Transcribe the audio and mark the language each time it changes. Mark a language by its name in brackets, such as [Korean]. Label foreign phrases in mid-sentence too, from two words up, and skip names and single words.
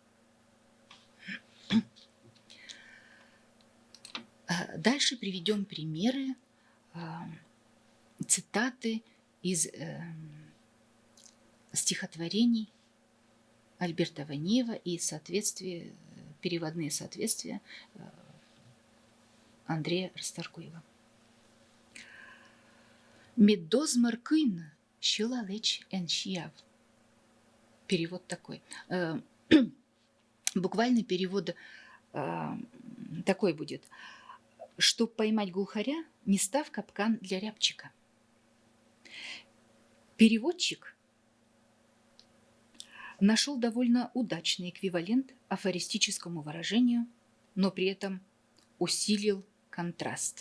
[Russian] Дальше приведем примеры, цитаты из стихотворений Альберта Ванеева и переводные соответствия Андрея Расторгуева. [Komi] «Медоз маркын щелалеч эншияв». [Russian] Перевод такой. Буквальный перевод такой будет. «Чтоб поймать глухаря, не став капкан для рябчика». Переводчик нашел довольно удачный эквивалент афористическому выражению, но при этом усилил контраст.